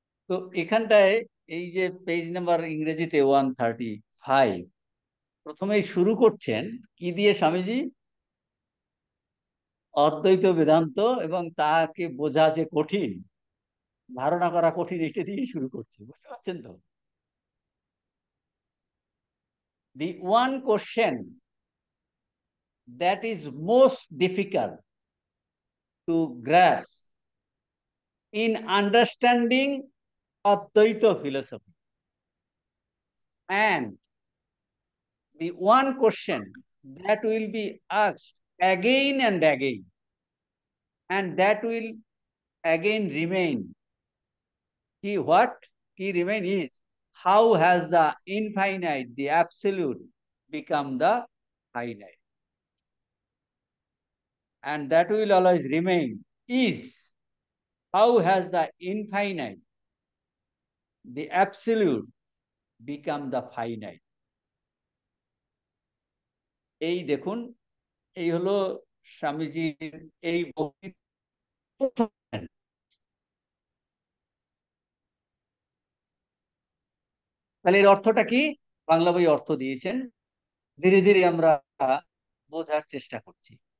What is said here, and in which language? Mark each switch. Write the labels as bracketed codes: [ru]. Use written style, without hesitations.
[bn] তো এখানটায় এই যে পেজ নাম্বার ইংরেজিতে 135, প্রথমেই শুরু করছেন কি দিয়ে স্বামীজি? অদ্বৈত বেদান্ত, এবং তাকে বোঝা যে কঠিন, ধারণা করা কঠিন, এটা দিয়ে শুরু করছে। বুঝতে পারছেন তো? [en] The one question that is most difficult to grasp in understanding Advaita philosophy, and the one question that will be asked again and again, and that will again remain, what key remain is, how has the infinite, the absolute, become the finite? And that will always remain is, how has the infinite, the absolute, become the finite? [bn] এই দেখুন, এই হলো স্বামীজির এই বক্তৃতা। তাহলে এর অর্থটা কি? বাংলা বই অর্থ দিয়েছেন, ধীরে ধীরে আমরা বোঝার চেষ্টা করছি।